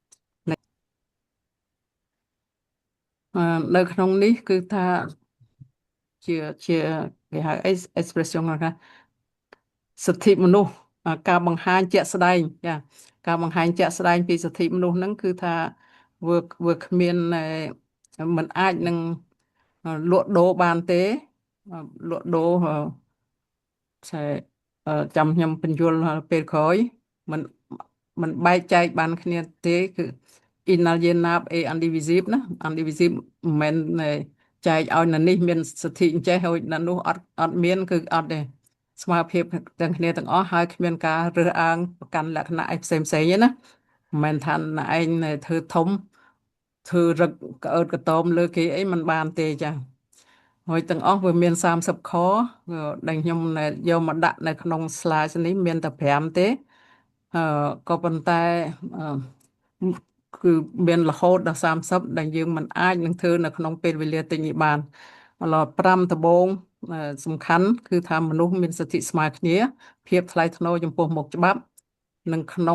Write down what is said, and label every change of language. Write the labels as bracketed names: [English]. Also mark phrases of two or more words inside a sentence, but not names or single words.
[Khmer] នៅក្នុងនេះគឺថាជាគេហៅ expression ថាសិទ្ធិមនុស្សការបង្ហាញជាក់ស្ដែងចាការបង្ហាញជាក់ស្ដែងពីសិទ្ធិមនុស្សហ្នឹងគឺថាវាគ្មានមិនអាចនឹងលក់ដូរបានទេលក់ដូរចាំខ្ញុំបញ្យល់ ពេលក្រោយមិនបែកចែកបានគ្នាទេគឺ [French] inalienable et indivisible [Khmer] ណា indivisible មិនមែនចែកឲ្យនៅនេះមានសិទ្ធិអញ្ចេះហើយនៅនោះអត់មានគឺ អត់ទេស្មើភាពទាំងគ្នាទាំងអស់ហើយគ្មានការរើសអើងប្រកាន់លក្ខណៈអីផ្សេងទេណាមិនមែនថាឯងធ្វើ ធំធ្វើរឹកក្អើតកតមលើគេអីមិនបានទេចាហើយទាំងអស់វាមាន30ខដែលខ្ញុំយកមកដាក់នៅក្នុង slide នេះមានតែ5ទេក៏ប៉ុន្តែគឺមានរហូតដល់30ដែលយើងមិនអាចនឹងធ្វើនៅក្នុងពេលវេលាតិចនេះបាន5ដំបូងសំខាន់គឺថាមនុស្សមានសិទ្ធិស្មើគ្នាភាពថ្លៃថ្នូរចំពោះមុខច្បាប់និង